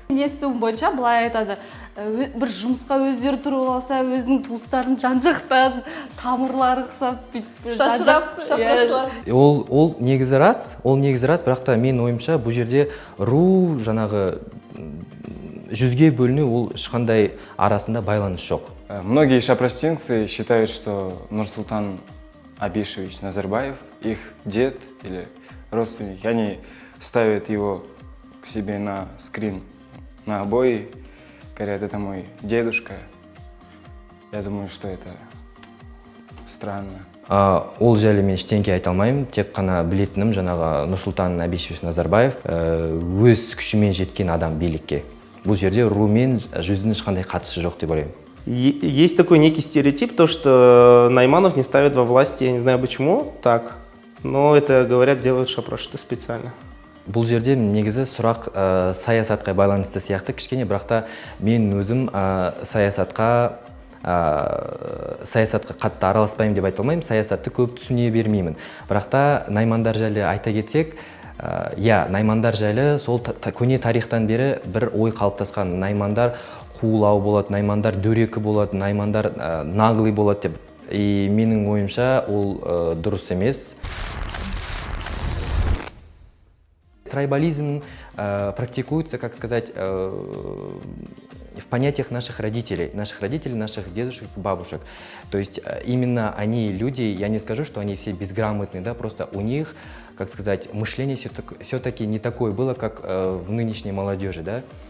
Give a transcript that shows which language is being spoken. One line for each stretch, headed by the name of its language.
Kazakh: Естуім бойынша былай айтады, бір жұмысқа өздері тұрып алса, өзінің туыстарын жан-жақтан тамырлары қысап, шапрашылар. Ол негізі рас, бірақ та мен ойымша бұл жерде ру жаңағы жүзге бөліну ол ешқандай арасында байланыс жоқ.
Russian: Многие шапраштинцы считают, что Нурсултан Абишевич Назарбаев, их дед или родственник, они ставят его к себе на скрин, на обои, говорят, это мой дедушка. Я думаю, что это странно.
Kazakh: Ол жайлы мен ештеңке айта алмаймын, тек қана білетінім жаңағы Нұрсұлтан Абишевич Назарбаев өз күшімен жеткен адам билікке. Бұл жерде ру мен жүздің ешқандай қатысы жоқ деп ойлаймын.
Russian: Есть такой некий стереотип, то что Найманов не ставят во власти, я не знаю почему, так, но это, говорят, делают шапрашты специально.
Kazakh: Бұл жерде негізі сұрақ саясатқа байланысты сияқты кішкене, бірақ та мен өзім саясатқа қатты араласпаймын деп айта алмаймын, саясатты көп түсіне бермеймін. Бірақ та наймандар жайлы айта кетсек, наймандар жайлы сол көне тарихтан бері бір ой қалыптасқан. Наймандар қуылау болады, наймандар дөрекі болады, наймандар наглый болады деп. И менің ойымша ол дұрыс емес.
Russian: Трайбализм практикуется, как сказать, в понятиях наших родителей, наших дедушек, бабушек. То есть именно они люди, я не скажу, что они все безграмотные, да, просто у них, как сказать, мышление все-таки не такое было, как в нынешней молодежи, да.